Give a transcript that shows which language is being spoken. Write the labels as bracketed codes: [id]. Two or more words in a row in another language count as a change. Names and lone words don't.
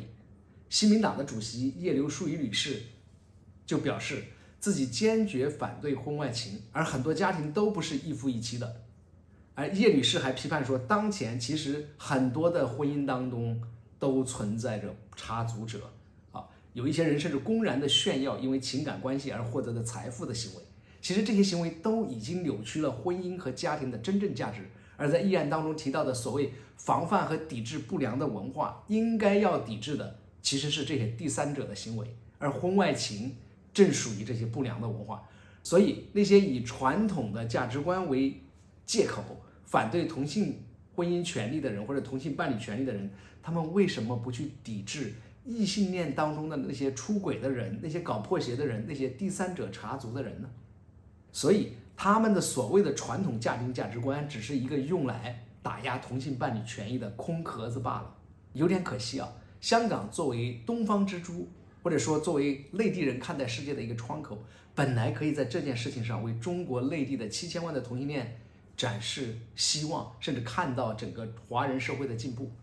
[zh] 新民黨的主席葉劉淑儀女士就表示自己堅決反對婚外情，而很多家庭都不是一夫一妻的。而葉女士還批判說，當前其實很多的婚姻當中都存在着插足者有一些人甚至公然的炫耀因為情感關係而獲得的財富的行為。其實這些行為都已經扭曲了婚姻和家庭的真正價值。而在議案當中提到的所謂防範和抵制不良的文化，應該要抵制的其實是這些第三者的行為，而婚外情正屬於這些不良的文化。所以那些以傳統的價值觀為借口反對同性婚姻權利的人或者同性伴侶權利的人，他們為什麼不去抵制異性戀當中的那些出軌的人，那些搞破鞋的人，那些第三者插足的人呢？所以他們的所謂的傳統家庭價值觀只是一個用來打壓同性伴侶權益的空殼子罷了。有點可惜啊，香港作為東方之珠，或者說作為內地人看待世界的一個窗口，本來可以在這件事情上為中國內地的7000萬的同性戀展示希望，甚至看到整個華人社會的進步。